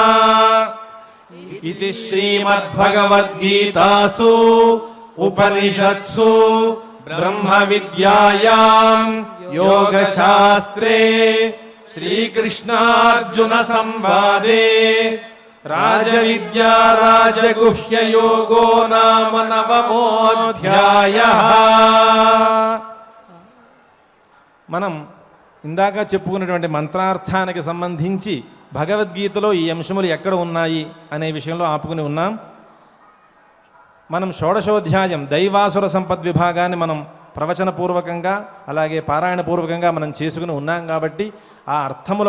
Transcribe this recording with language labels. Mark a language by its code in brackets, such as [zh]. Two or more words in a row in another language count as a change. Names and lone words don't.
[sa] इति श्रीमद्भगवद्गीतासु उपनिषत्सु ब्रह्मविद्यायां योगशास्त्रे श्रीकृष्णार्जुन संवादे राजविद्या राजगुह्ययोगो नाम नवमोऽध्यायः। [te] మనం ఇందాక చెప్పుకున్నటువంటి మంత్రార్థానికి సంబంధించి భగవద్గీతలో ఈ అంశములు ఎక్కడ ఉన్నాయి అనే విషయంలో ఆపుకుని ఉన్నాం. మనం షోడశోధ్యాయం దైవాసుర సంపద్విభాగాన్ని మనం ప్రవచనపూర్వకంగా అలాగే పారాయణపూర్వకంగా మనం చేసుకుని ఉన్నాం కాబట్టి ఆ అర్థములు